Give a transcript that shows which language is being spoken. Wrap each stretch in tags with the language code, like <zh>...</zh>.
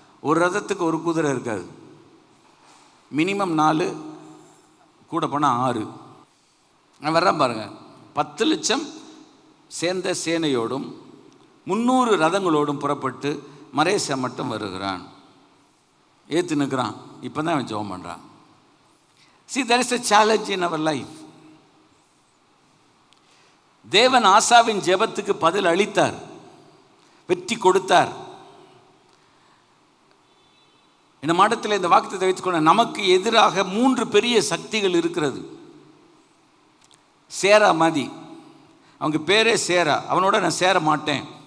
<ta>ஒரு ரதத்துக்கு ஒரு குதிரை இருக்காது, மினிமம் 4, கூட போனால் 6. நான் வர்றேன் பாருங்கள். 10,00,000 சேர்ந்த சேனையோடும் 300 ரதங்களோடும் புறப்பட்டு மரேசா மட்டும் வருகிறான். ஏற்று நிற்கிறான். இப்போ தான் அவன் ஜெபம் பண்ணுறான்.</ta> <en>See, there is a challenge in our life.</en> <ta>தேவன் ஆசாவின் ஜெபத்துக்கு பதில் அளித்தார், வெற்றி கொடுத்தார். இந்த மாதத்தில் இந்த வாக்குத்தத்தத்தை வைத்துக்கொள்ள, நமக்கு எதிராக 3 பெரிய சக்திகள் இருக்கிறது. சேரா மாதிரி, அவங்க பேரே சேரா, அவனோட நான் சேர மாட்டேன்.</ta>